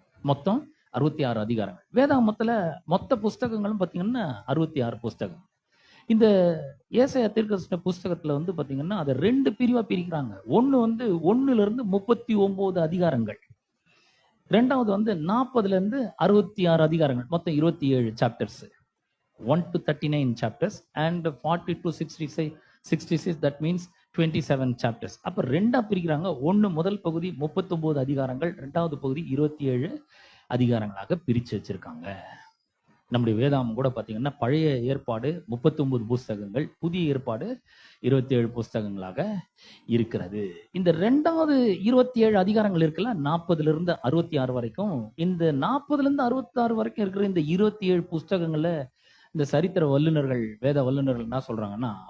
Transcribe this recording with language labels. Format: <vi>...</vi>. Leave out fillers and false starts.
<ta>மொத்தம் 66 அதிகாரங்கள். வேதாகமத்துல மொத்த புஸ்தகங்களும் பாத்தீங்கன்னா 66 புஸ்தகம். இந்த ஏசாயா தீர்க்கதரிசன புஸ்தகத்துல வந்து பாத்தீங்கன்னா அதை 2 பிரிவா பிரிக்கிறாங்க. ஒண்ணு வந்து 1ல இருந்து 39 அதிகாரங்கள், ரெண்டாவது வந்து 40ல இருந்து 66 அதிகாரங்கள். மொத்தம் 27 chapters.</ta> <en>1 to 39 chapters and 40 to 66, that means 27 chapters.</en> <ta>அப்ப ரெண்டா பிரிக்கிறாங்க. ஒன்னு முதல் பகுதி 39 அதிகாரங்கள், இரண்டாவது பகுதி 27 அதிகாரங்களாக பிரிச்சு வச்சிருக்காங்க. நம்முடைய வேதாகம் கூட பாத்தீங்கன்னா பழைய ஏற்பாடு 39 புஸ்தகங்கள், புதிய ஏற்பாடு 27 புஸ்தகங்களாக இருக்கிறது. இந்த ரெண்டாவது 27 அதிகாரங்கள் இருக்குல்ல, 40ல இருந்து 66 வரைக்கும், இந்த 40ல இருந்து 66 வரைக்கும் இருக்கிற இந்த 27 புஸ்தகங்கள்ல இந்த சரித்திர வல்லுநர்கள், வேத வல்லுநர்கள் என்ன சொல்றாங்கன்னா,</ta>